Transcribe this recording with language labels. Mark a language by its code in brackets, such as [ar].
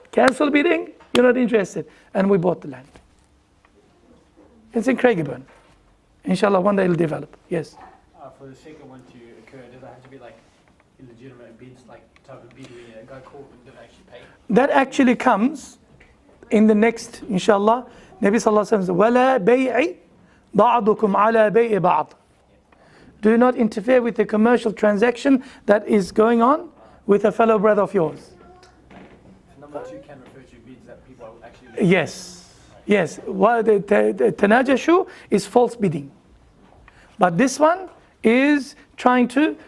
[en] Cancel bidding, you're not interested. And we bought the land. It's in Craigieburn. Inshallah, one day it'll develop. Yes? For the second one to occur, does it have to be like illegitimate bids, like type of bid where a guy called and didn't actually pay? That actually comes in the next, inshallah. Nabi sallallahu alaihi wasallam says, [ar] وَلَا بَيْعِ بَعْضُكُمْ عَلَى بَيْءِ بَعْضٍ. [en] Do not interfere with the commercial transaction that is going on with a fellow brother of yours. Number 2 can refer to bids that people are actually... Yes. Well, the tanajashu is false bidding. But this one is trying to...